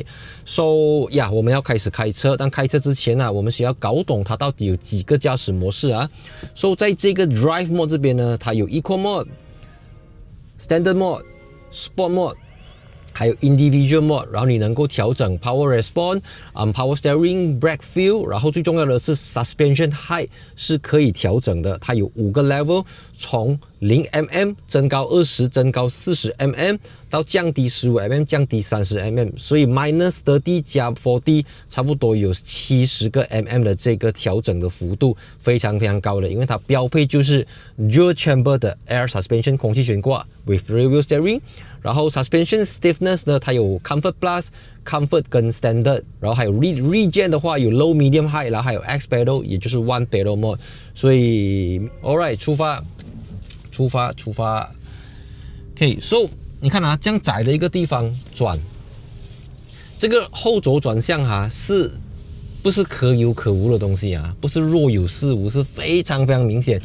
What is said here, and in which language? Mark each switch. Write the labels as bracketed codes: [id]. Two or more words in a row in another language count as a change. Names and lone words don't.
[zh] So 我們要開始開車，但開車之前呢，我們需要搞懂它到底有幾個駕駛模式啊。So 在這個 [en] Drive Mode [zh] 這邊呢，它有 [en] Eco Mode、Standard Mode、Sport Mode， [zh] 還有 [en] Individual Mode， [zh] 然後你能夠調整 [en] Power Response、Power Steering、Brake Feel， [zh] 然後最重要的是 [en] Suspension Height [zh] 是可以調整的，它有5個 level， 從0mm 增高20，增高40mm，到降低15mm， 降低30mm， 所以 -30 加 40差不多有70個 mm 的這個調整的幅度，非常非常高的，因為它標配就是 [en] Dual Chamber [zh] 的 [en] Air Suspension [zh] 空氣懸掛 [en] with Rear Wheel Steering， [zh] 然後 [en] Suspension Stiffness [zh] 呢，它有 [en] Comfort Plus、Comfort [zh] 跟 Standard， 然後還有 Regen 的話有 [en] Low、Medium、High， [zh] 然後還有 [en] X Pedal， [zh] 也就是 [en] One Pedal Mode， [zh] 所以 Alright 出發。 [en] OK， so [zh] 你看啊，這樣窄的一個地方轉， 這個後軸轉向哈是不是可有可無的東西啊？不是若有似無，是非常非常明顯。